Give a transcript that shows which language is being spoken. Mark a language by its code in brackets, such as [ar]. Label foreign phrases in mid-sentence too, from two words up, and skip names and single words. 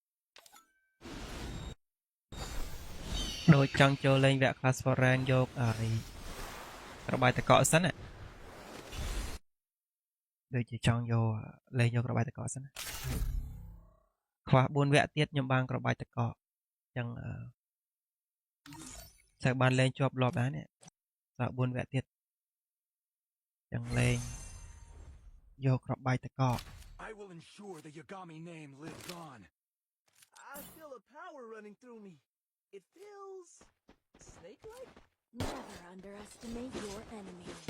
[km] ដូចចង់ចូលលេងវគ្គ Clash for Rank យករបាយតកសិនណាដូចជាចង់យកលេងយករបាយតកសិនណាខ្វះ4វគ្គទៀតខ្ញុំបានក្របាយតកអញ្ចឹងតែបានលេងជាប់លាប់ដែរនេះតែ4វគ្គទៀតអញ្ចឹងលេងយកក្របាយតក [en] I will ensure the Yagami name lives on. I feel a power running through me. It feels snake-like. Never underestimate your enemy.